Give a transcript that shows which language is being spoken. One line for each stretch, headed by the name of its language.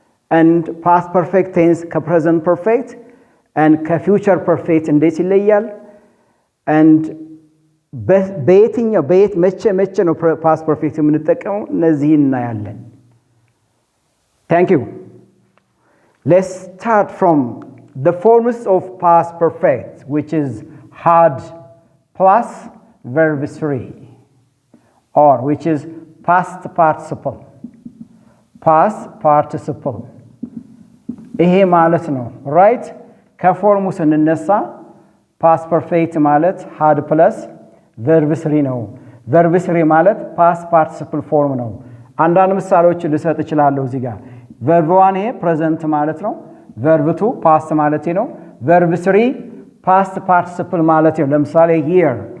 English: and past perfect tense
Amharic: ከpresent perfect and ከfuture perfect እንዴት ይለያል? and በየትኛው መቼ ነው past perfect የምንጠቀመው? እነዚህን እናያለን።
English: Thank you. Let's start from the forms of past perfect, which is had plus verb 3, or which is past participle. Past participle.
Amharic: ይሄ ማለት ነው right? ከፎርሙ ስንነሳ past perfect ማለት had plus verb 3 ነው። verb 3 ማለት past participle form ነው። አንዳንድ ምሳሌዎችን ልሰጥ እችላለሁ እዚህ ጋር verb 1 ይሄ present ማለት ነው። verb 2 past ማለት ነው። verb 3 past participle ማለት ነው። ለምሳሌ here